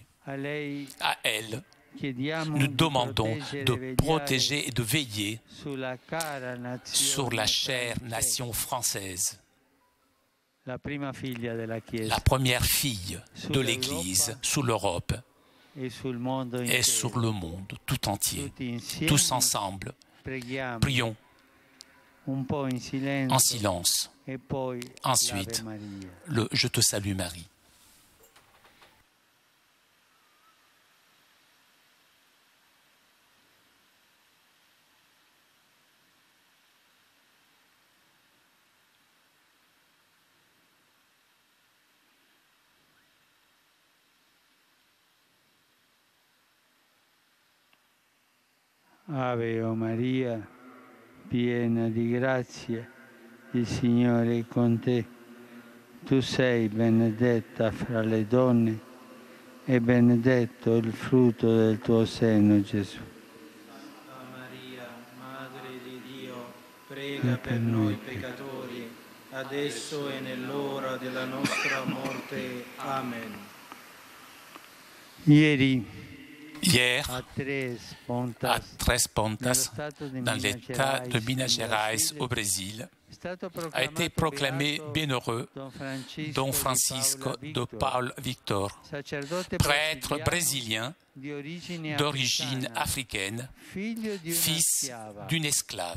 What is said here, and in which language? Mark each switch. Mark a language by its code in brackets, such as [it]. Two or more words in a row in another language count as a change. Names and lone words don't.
[fr] À elle, nous demandons de protéger et de veiller sur la chère nation française, la première fille de l'Église sous l'Europe et sur le monde tout entier. Tous ensemble, prions en silence. Ensuite, le « Je te salue Marie ». [it] Ave o Maria, piena di grazia, il Signore è con te. Tu sei benedetta fra le donne e benedetto il frutto del tuo seno, Gesù. Santa Maria, Madre di Dio, prega per noi peccatori, adesso e nell'ora della nostra morte. Amen. [fr] Hier, à Três Pontas, dans l'État de Minas Gerais au Brésil, a été proclamé bienheureux Dom Francisco de Paulo Victor, prêtre brésilien d'origine africaine, fils d'une esclave.